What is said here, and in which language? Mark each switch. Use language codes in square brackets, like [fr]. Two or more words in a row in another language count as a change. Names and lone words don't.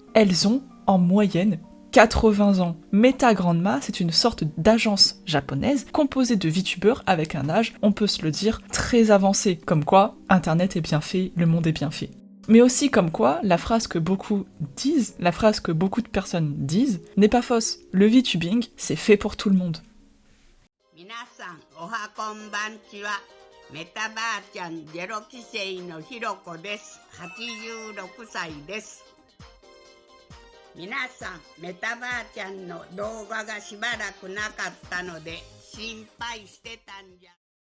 [fr] Elles ont en moyenne 80 ans. Meta Grandma, c'est une sorte d'agence japonaise composée de VTubers avec un âge, on peut se le dire, très avancé. Comme quoi, Internet est bien fait, le monde est bien fait. Mais aussi comme quoi, la phrase que beaucoup disent, la phrase que beaucoup de personnes disent, n'est pas fausse. Le VTubing, c'est fait pour tout le monde. [ja] 皆さん、おはこんばんちは。メタばあちゃん0期生のひろこです。86歳です。皆さん、メタばあちゃんの動画がしばらくなかったので心配してたんじゃ。